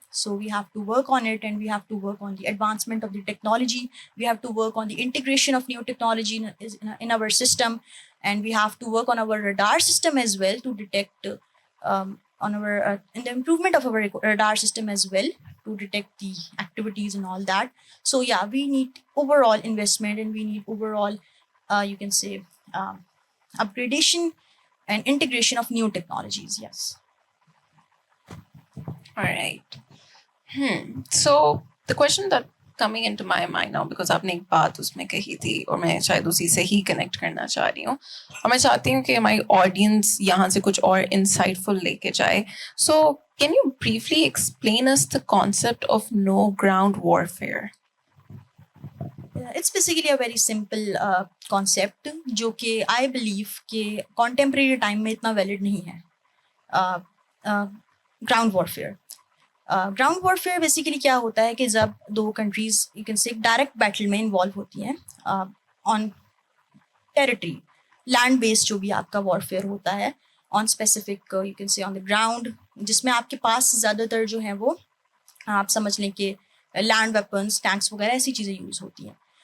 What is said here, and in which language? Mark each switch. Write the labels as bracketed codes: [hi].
[en] So we have to work on it and we have to work on the advancement of the technology, we have to work on the integration of new technology in our system, and we have to work on our radar system as well to detect on our in the improvement of our radar system as well to detect the activities and all that. So yeah, we need overall investment and we need overall you can say upgradation and integration of new technologies. Yes. All right. So the question that coming into my mind now, because [ur] آپ نے ایک بات اس میں کہی تھی اور میں شاید اسی سے ہی کنیکٹ کرنا چاہ رہی ہوں, اور میں چاہتی ہوں کہ ہماری آڈینس یہاں سے کچھ اور انسائٹ فل لے کے جائے. [en] So can you briefly explain is the concept of no ground warfare? It's basically a very simple concept [ur] جو کہ آئی بلیو کہ کانٹمپریری ٹائم میں اتنا ویلڈ نہیں ہے. Ground warfare ground warfare basically کیا ہوتا ہے کہ جب دو countries you can say direct battle میں انوالو ہوتی ہیں آن ٹیریٹری, لینڈ بیس جو بھی آپ کا وارفیئر ہوتا ہے, on specific you can say on the ground, جس میں آپ کے پاس زیادہ تر جو ہیں وہ آپ سمجھ لیں کہ لینڈ ویپنس, ٹینکس وغیرہ ایسی چیزیں یوز ہوتی ہیں.